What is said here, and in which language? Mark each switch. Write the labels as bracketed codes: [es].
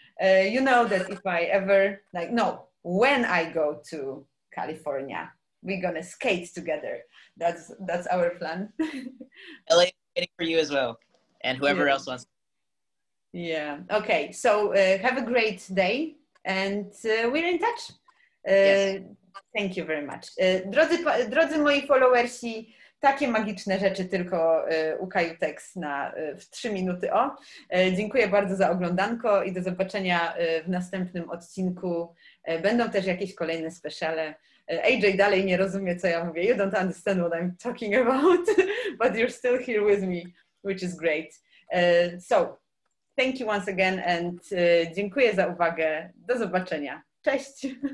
[en] You know that if I ever, like, no, when I go to California, we're gonna skate together. That's our plan. LA is waiting for you as well, and whoever else wants. Yeah. Okay. So have a great day, and we're in touch. Yes. Thank you very much. [pl] Drodzy moi followersi, takie magiczne rzeczy tylko u Kajutex w 3 minuty o. Dziękuję bardzo za oglądanko i do zobaczenia w następnym odcinku. Będą też jakieś kolejne speciale. AJ dalej nie rozumie, co ja mówię. [en] You don't understand what I'm talking about, but you're still here with me, which is great. So, thank you once again and [pl] dziękuję za uwagę. Do zobaczenia. Cześć!